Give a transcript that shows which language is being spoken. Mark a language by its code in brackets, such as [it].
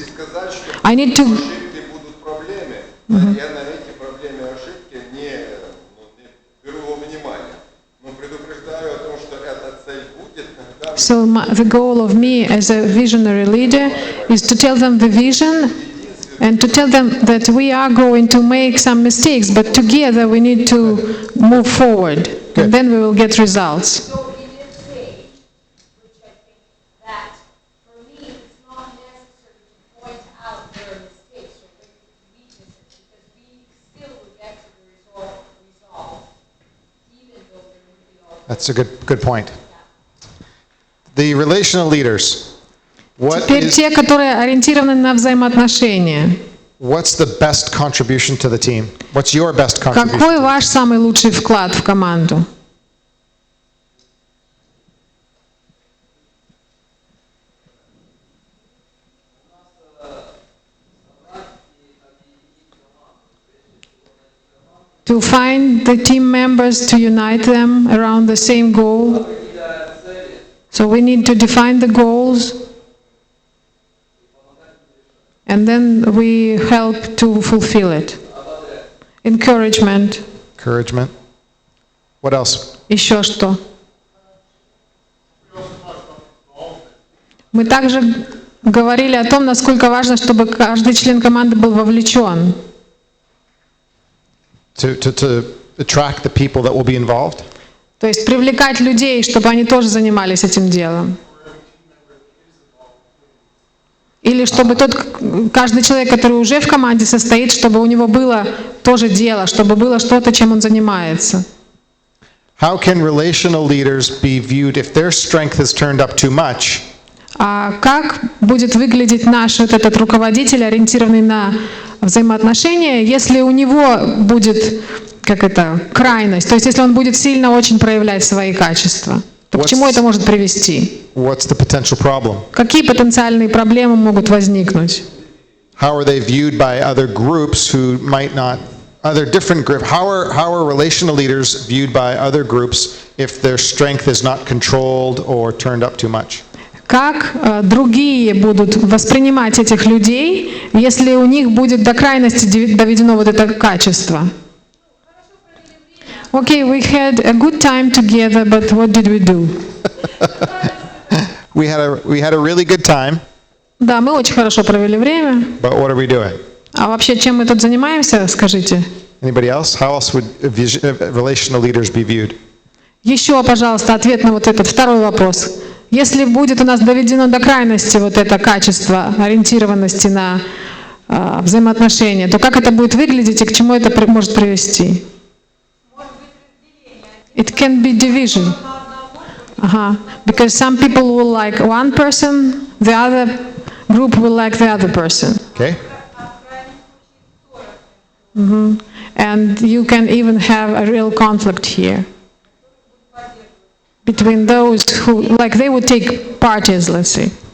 [ru] и сказать, что [en] I need to [ru] ошибки будут проблемы. Я на эти проблемы и ошибки не беру во внимание. Но предупреждаю о том, что эта цель будет, когда [en] So the goal of me as a visionary leader is to tell them the vision and to tell them that we are going to make some mistakes, but together we need to move forward, and then we will get results. So he did say, which I think that for me it's not necessary to point out their mistakes or their weaknesses because we still will get to the result even though there will be all. That's a good point. The relational leaders. [ru] Теперь те, которые ориентированы на взаимоотношения. [en] What's the best contribution to the team? What's your best contribution? [ru] Какой ваш самый лучший вклад в команду? [en] To find the team members, to unite them around the same goal. So we need to define the goals, and then we help to fulfill it. Encouragement. Encouragement. What else? [ru] Еще что? Мы также говорили о том, насколько важно, чтобы каждый член команды был вовлечен. [en] To attract the people that will be involved. [ru] То есть привлекать людей, чтобы они тоже занимались этим делом. Или чтобы каждый человек, который уже в команде состоит, чтобы у него было тоже дело, чтобы было что-то, чем он занимается. [en] How can relational leaders be viewed if their strength is turned up too much? [ru] А как будет выглядеть наш вот этот руководитель, ориентированный на взаимоотношения, если у него будет крайность, то есть если он будет сильно очень проявлять свои качества, то к чему это может привести? [en] What's the potential problem? [ru] Какие потенциальные проблемы могут возникнуть? [en] How are they viewed by other groups who might not, other different groups? How are relational leaders viewed by other groups if their strength is not controlled or turned up too much? [ru] Как другие будут воспринимать этих людей, если у них будет до крайности доведено вот это качество? [en] Okay, we had a good time together, but what did we do? We had a really good time, [ru] Да, мы очень хорошо провели время. [en] but what are we doing? [ru] А вообще, чем мы тут занимаемся, скажите? [en] Anybody else? How else would relational leaders be viewed? [ru] Еще, пожалуйста, ответ на вот этот второй вопрос. Если будет у нас доведено до крайности вот это качество ориентированности на взаимоотношения, то как это будет выглядеть и к чему это может привести? [en] It can be division. Because some people will like one person, the other group will like the other person. Okay? And you can even have a real conflict here between those who, like they would take parties, let's say.